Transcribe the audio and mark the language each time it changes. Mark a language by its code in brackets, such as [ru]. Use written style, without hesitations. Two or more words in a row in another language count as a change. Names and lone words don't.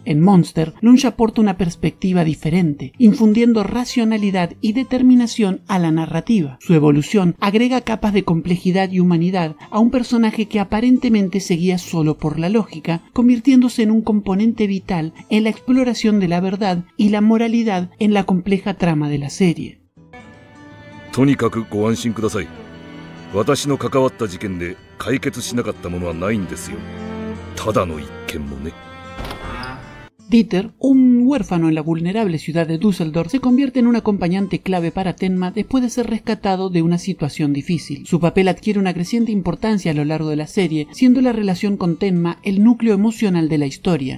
[es] En Monster, Lunch aporta una perspectiva diferente, infundiendo racionalidad y determinación a la narrativa. Su evolución agrega capas de complejidad y humanidad a un personaje que aparentemente se guía solo por la lógica, convirtiéndose en un componente vital en la exploración de la verdad y la moralidad en la compleja trama de la serie. [ja] とにかくご安心ください。私の関わった事件で解決しなかったものはないんですよ。ただの一件もね。 [es] Dieter, un huérfano en la vulnerable ciudad de Düsseldorf, se convierte en un acompañante clave para Tenma después de ser rescatado de una situación difícil. Su papel adquiere una creciente importancia a lo largo de la serie, siendo la relación con Tenma el núcleo emocional de la historia.